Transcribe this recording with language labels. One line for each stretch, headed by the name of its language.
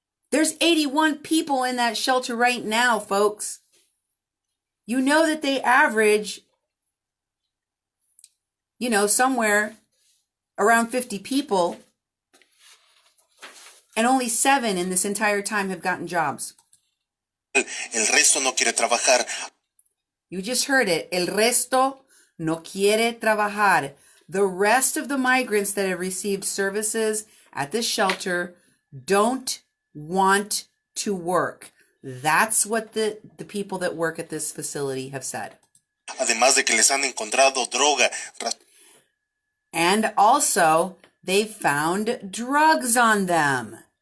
English: There's 81 people in that shelter right now, folks. You know that they average, somewhere around 50 people, and only 7 in this entire time have gotten jobs.
Spanish: El resto no quiere trabajar.
English: You just heard it.
Spanish: El resto no quiere trabajar.
English: The rest of the migrants that have received services at this shelter don't want to work. That's what the people that work at this facility have said.
Spanish: Además de que les han encontrado droga.
English: And also, they found drugs on them.